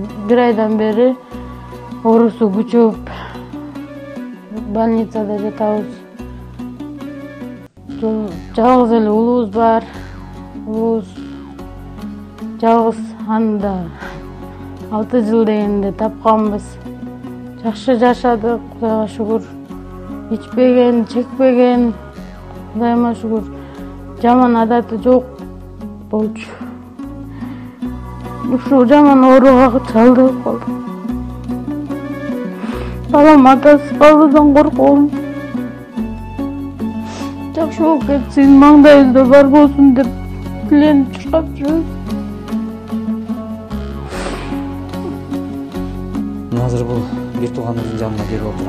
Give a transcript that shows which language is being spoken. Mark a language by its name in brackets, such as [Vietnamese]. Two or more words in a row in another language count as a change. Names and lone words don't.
[Kyrgyz] 1 айдан бери оорусу күчөп больницада жатабыз. Жалгыз эле уулубуз бар. Уулубуз жалгыз, аны да 6 жыл дегенде тапканбыз. Жакшы жашадык, Кудайга шүгүр. Ичпеген, чекпеген, Кудайыма шүгүр. Жаман адаты жок болчу. Ушу жаман ооруга чалдыгып калдым. Балам атасы калуудан корком. Жакшы болуп кетсин, маңдайыбызда бар болсун деп тиленип чуркап жүрөбүз. Азыр бул бир тууганымдын жанына келип отурам.